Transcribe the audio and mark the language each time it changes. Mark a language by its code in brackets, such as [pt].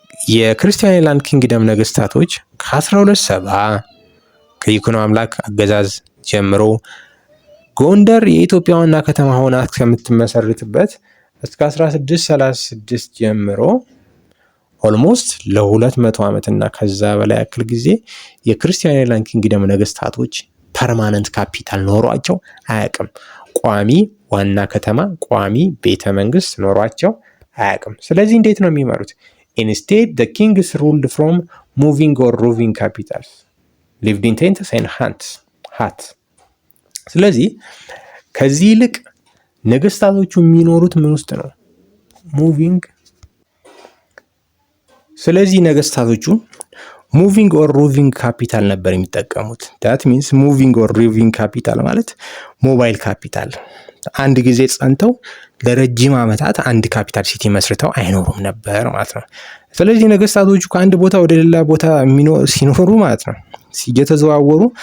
[am] የክርስቲያን ሃይላንድ ኪንግደም ነገስታቶች ከ1270 ከይኩኖ አምላክ አገዛዝ ጀምሮ ጎንደር የኢትዮጵያ ዋና ከተማ ሆና ከምትመሰርትበት እስከ 1636 ጀምሮ ኦልሞስት ለ200 ዓመት እና ከዛ በላይ ያክል ጊዜ የክርስቲያን ሃይላንድ ኪንግደም ነገስታቶች ፐርማነንት ካፒታል ኖሯቸው አያውቅም። ቋሚ ዋና ከተማ፣ ቋሚ ቤተ መንግስት ኖሯቸው አያውቅም። ስለዚህ እንዴት ነው የሚመሩት? [en] Instead the kings ruled from moving or roving capitals, lived in tents and [am] ሃት። ስለዚህ ከዚህ ይልቅ ነገስታቶቹ የሚኖሩት ምን ውስጥ ነው? ሙቪንግ። ስለዚህ ነገስታቶቹ [en] ሙቪንግ ኦር ሩቪንግ ካፒታል [am] ነበር የሚጠቀሙት። [en] ዳት ሚንስ ሙቪንግ ኦር ሩቪንግ ካፒታል [am] ማለት ሞባይል ካፒታል። አንድ ጊዜ ጸንተው ለረጅም ዓመታት አንድ ካፒታል ሲቲ መስርተው አይኖሩም ነበር ማለት ነው። ስለዚህ ነገስታቶቹ ከአንድ ቦታ ወደ ሌላ ቦታ ሲኖሩ ማለት ነው እየተዘዋወሩ